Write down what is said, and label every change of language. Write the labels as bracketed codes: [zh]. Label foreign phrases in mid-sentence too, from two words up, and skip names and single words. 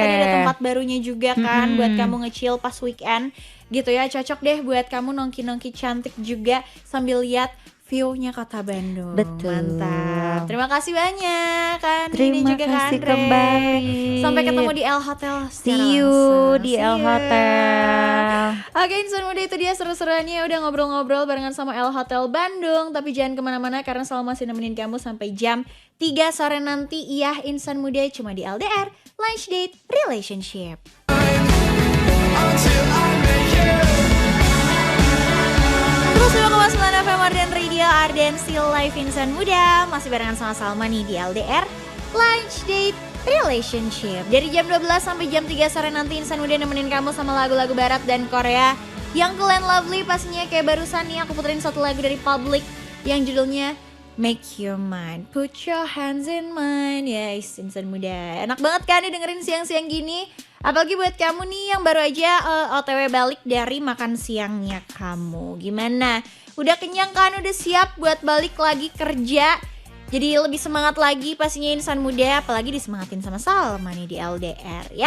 [id] tadi ada tempat barunya juga kan buat kamu nge-chill pas weekend gitu ya. Cocok deh buat kamu nongki-nongki cantik juga sambil lihat view-nya kota Bandung. Betul. Mantap. Terima kasih banyak kan. Terima juga kasih Kak Andre. kembali. Sampai ketemu di L Hotel secara [en] See you [id] langsung. di See L you. Hotel. Oke Insan Muda, itu dia seru-seruannya udah ngobrol-ngobrol barengan sama L Hotel Bandung. Tapi jangan kemana-mana karena selalu masih nemenin kamu sampai jam 3 sore nanti. Iya Insan Muda cuma di LDR, Lunch Date Relationship. Terus 5,9 FM Arden Radio, Arden Still Live Insan Muda. Masih barengan sama Salma nih di LDR, Lunch Date Relationship. Dari jam 12 sampai jam 3 sore nanti Insan Muda nemenin kamu sama lagu-lagu barat dan Korea yang [en] cool and lovely. [id] Pastinya kayak barusan nih aku puterin satu lagu dari Public yang judulnya Make Your Mind, Put Your Hands in Mine. Yes, Insan Muda, enak banget kan dengerin siang-siang gini. Apalagi buat kamu nih yang baru aja OTW balik dari makan siangnya kamu. Gimana? Udah kenyang kan? Udah siap buat balik lagi kerja? Jadi lebih semangat lagi pastinya insan muda, apalagi disemangatin sama Salma nih di LDR ya.